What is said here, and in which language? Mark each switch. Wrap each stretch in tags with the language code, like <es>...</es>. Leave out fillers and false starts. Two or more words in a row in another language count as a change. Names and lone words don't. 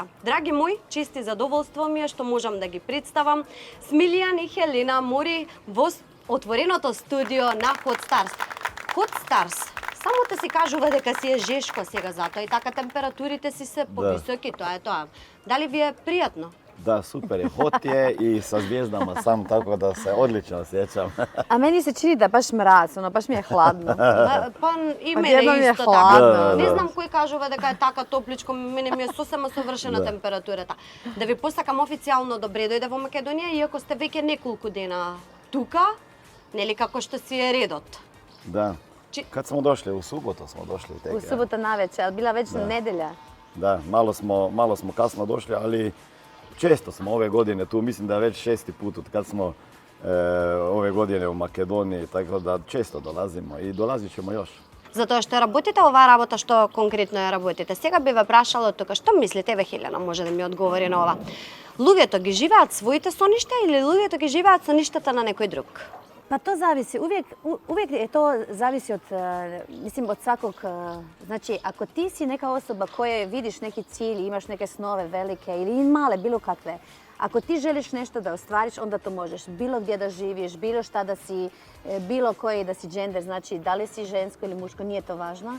<mk>Драги мои, чест и задоволство ми е што можам да ги представам Смилијан и Хелена Мори во отвореното студио на Hot Stars. Hot Stars. Само да си кажува дека си е жешко сега затоа и така температурите си се повисоки, тоа е тоа. Дали ви е пријатно? Да, супер е.</mk> <hr>Hot je i sa zvijezdama sam, tako da se odlično osjećam. A meni se čini da baš mraz, baš mi je hladno.</hr> <mk>Па и мене исто така. Не знам кој кажува дека е така топличко, мене ми е сосема совршена температурата. Да ви посакам официјално добре дојде во Македонија, иако сте веќе неколку дена тука, нели како што си е редот.</mk> <hr>Da. Kad smo došli? U subotu smo došli tek. U subota navečer, ali bila već nedelja. Da, malo smo kasno došli, ali često smo ove godine tu. Mislim da je već 6. put od kad smo ove godine u Makedoniji, tako da često dolazimo i dolazit ćemo još.</hr> <mk>Затоа што работите оваа работа, што конкретно ја работите. Сега би ве прашала тука, што мислите, еве Хелена може да ми одговори на ова. Луѓето ги живеат своите соништа или луѓето ги живеат соништата на некој друг?</mk> <hr>Pa to zavisi, uvijek je to zavisi od, mislim, od svakog, znači ako ti si neka osoba koja vidiš neki cilj, imaš neke snove velike ili male, bilo kakve, ako ti želiš nešto da ostvariš, onda to možeš. Bilo gdje da živiš, bilo šta da si, bilo koji da si gender, znači da li si žensko ili muško, nije to važno.</hr>